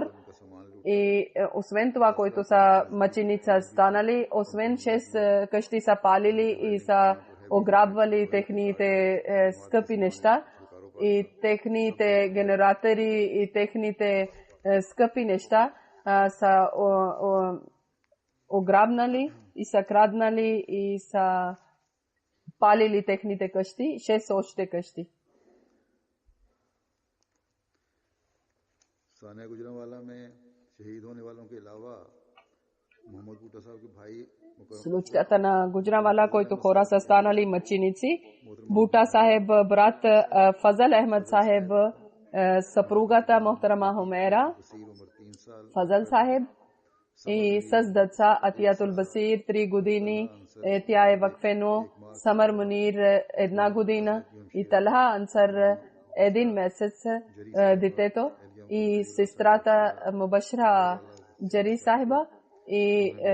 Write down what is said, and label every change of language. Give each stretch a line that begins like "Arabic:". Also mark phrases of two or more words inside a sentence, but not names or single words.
Bulgarian: И освен това, които са мъченица станали, освен 6 къщи са палили и са ограбвали техните скъпи неща и техните генератори и техните скъпи неща са ограбнали и са краднали и са палили техните къщи, 6 още къщи.
Urdu: ثانیاً گوجرانوالہ میں شہید ہونے والوں کے علاوہ محمد بوٹا صاحب کے بھائی
Bulgarian: случката на Гуджранвала, който хора са станали мъченици. Бута Сахеб, брат Фазал Ахмед Сахеб, съпругата Мохтарама Хумера Фазал Сахеб и с деца Атиятул Басир 3 години, тя е вакфено, Самар Мунир 1 година и Талха Ансар 1 месец детето и сестрата Мубашра Джари Сахиба и